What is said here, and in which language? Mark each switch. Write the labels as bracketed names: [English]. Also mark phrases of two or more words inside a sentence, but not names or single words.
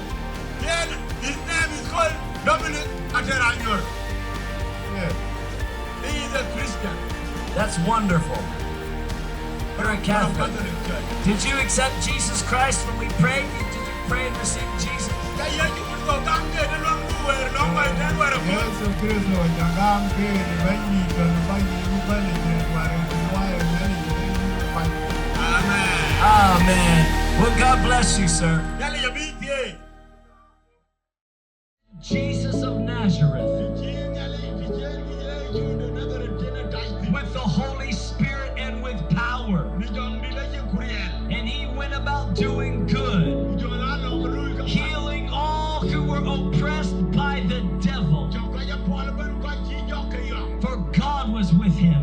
[English] His name is called Dominic Ateranyar. Yes. He is a Christian. That's wonderful. You're a From Catholic. Catholic Church. Did you accept Jesus Christ when we prayed? Did you pray and receive Jesus? [Frafra] Yesu Kristo jangam ke banyi kan banyi ubali ke wari wari nani banyi. [English] Amen. Amen. Well, God bless you, sir. [Frafra] Yale yabiti. [English] Jesus of Nazareth, with the Holy Spirit and with power. And he went about doing good, healing all who were oppressed by the devil, for God was with him.